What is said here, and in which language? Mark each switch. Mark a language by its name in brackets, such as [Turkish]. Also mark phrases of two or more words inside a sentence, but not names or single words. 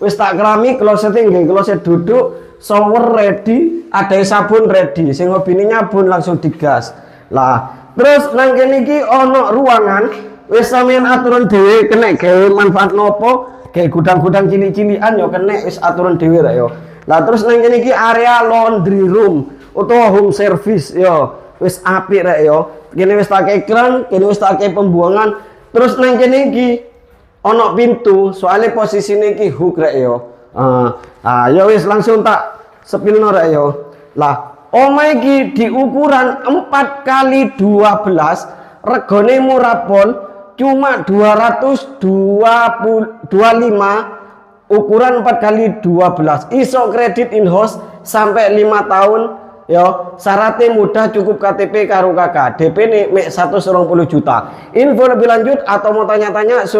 [Javanese] Wis tak keramik, klosete nggih kloset duduk, [English] shower ready, [Javanese] ada sabun ready. Sing hobine nyabun langsung digas. Lah, terus nang kene iki ana ruangan wis sampeyan aturan dhewe kena gawe manfaat nopo, gawe gudang-gudang cilik-cilikan yo kena wis aturan dhewe rek yo. Lah terus nang kene iki area [English] laundry room [Javanese] utawa [English] home service [Javanese] yo. Wis apik rek yo. Kene wis tak kran, kene wis tak pembuangan. Terus nang kene iki ana pintu, soalnya posisine iki hook rek yo. Ya wis langsung tak sepilno rek yo. Lah, omah iki di ukuran 4x12, regane murah pol, cuma 225 ukuran 4x12. [Indonesian] Iso kredit in-house sampai 5 tahun. Yo, syaratnya mudah cukup KTP karo kakak. DP nih mek 120 juta. Info lebih lanjut atau mau tanya-tanya